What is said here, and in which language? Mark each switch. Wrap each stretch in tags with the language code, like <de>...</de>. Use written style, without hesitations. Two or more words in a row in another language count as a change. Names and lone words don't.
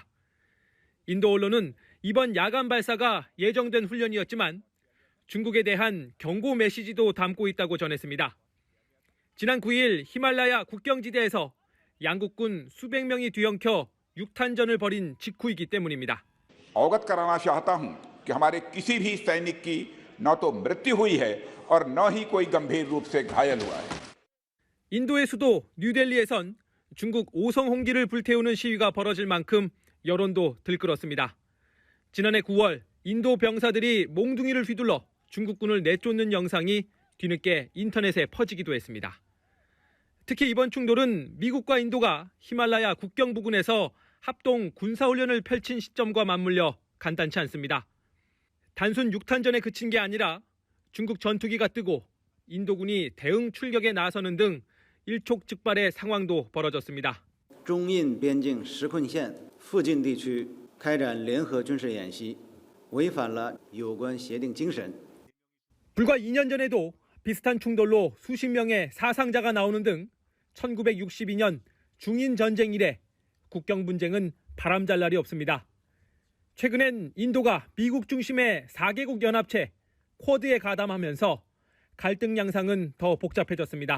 <ko>인도 언론은 이번 야간 발사가 예정된 훈련이었지만 중국에 대한 경고 메시지도 담고 있다고 전했습니다. 지난 9일 히말라야 국경지대에서 양국군 수백 명이 뒤엉켜 육탄전을 벌인 직후이기 때문입니다.</ko> <hi>अवगत कराना चाहता हूं कि हमारे किसी भी सैनिक की न तो मृत्यु हुई है और न ही कोई गंभीर रूप से घायल हुआ है.</hi> <ko>인도의 수도 뉴델리에선 중국 오성 홍기를 불태우는 시위가 벌어질 만큼 여론도 들끓었습니다. 지난해 9월 인도 병사들이 몽둥이를 휘둘러 중국군을 내쫓는 영상이 뒤늦게 인터넷에 퍼지기도 했습니다. 특히 이번 충돌은 미국과 인도가 히말라야 국경 부근에서 합동 군사훈련을 펼친 시점과 맞물려 간단치 않습니다. 단순 육탄전에 그친 게 아니라 중국 전투기가 뜨고 인도군이 대응 출격에 나서는 등 일촉즉발의 상황도 벌어졌습니다.</ko> <zh>中印边境实困线附近地区开展联合军事演习，违反了有关协定精神。</zh> <ko>불과 2년 전에도 비슷한 충돌로 수십 명의 사상자가 나오는 등 1962년 중인 전쟁 이래 국경 분쟁은 바람잘 날이 없습니다. 최근엔 인도가 미국 중심의 4개국 연합체 쿼드에 가담하면서 갈등 양상은 더 복잡해졌습니다.</ko>